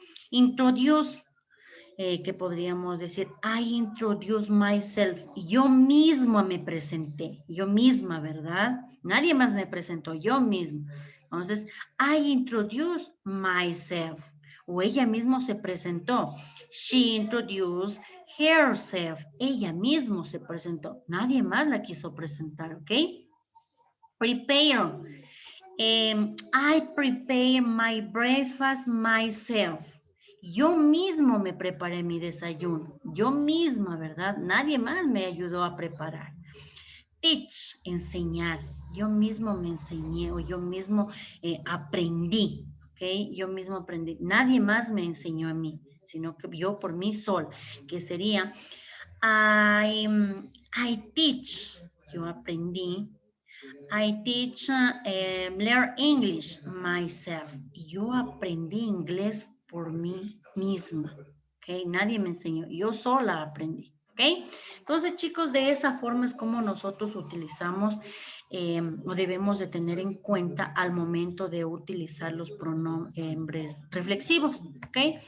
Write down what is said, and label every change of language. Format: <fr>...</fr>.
<es>Introduce, que podríamos decir,</es> <en>I introduce myself,</en> <es>yo misma me presenté, yo misma, ¿verdad? Nadie más me presentó, yo misma. Entonces,</es> <en>I introduce myself,</en> <es>o ella misma se presentó.</es> <en>She introduced herself,</en> <es>ella misma se presentó, nadie más la quiso presentar, ¿ok?</es> <en>Prepare, I prepare my breakfast myself.</en> <es>Yo mismo me preparé mi desayuno. Yo misma, ¿verdad? Nadie más me ayudó a preparar. Teach, enseñar. Yo mismo me enseñé o yo mismo aprendí. ¿Ok? Yo mismo aprendí. Nadie más me enseñó a mí, sino que yo por mí sola. Que sería,</es> <en>I teach.</en> <es>Yo aprendí.</es> <en>I teach, learn English myself.</en> <es>Yo aprendí inglés por mí misma. ¿Ok? Nadie me enseñó. Yo sola aprendí. ¿Ok? Entonces, chicos, de esa forma es como nosotros utilizamos o debemos de tener en cuenta al momento de utilizar los pronombres reflexivos. ¿Ok?</es>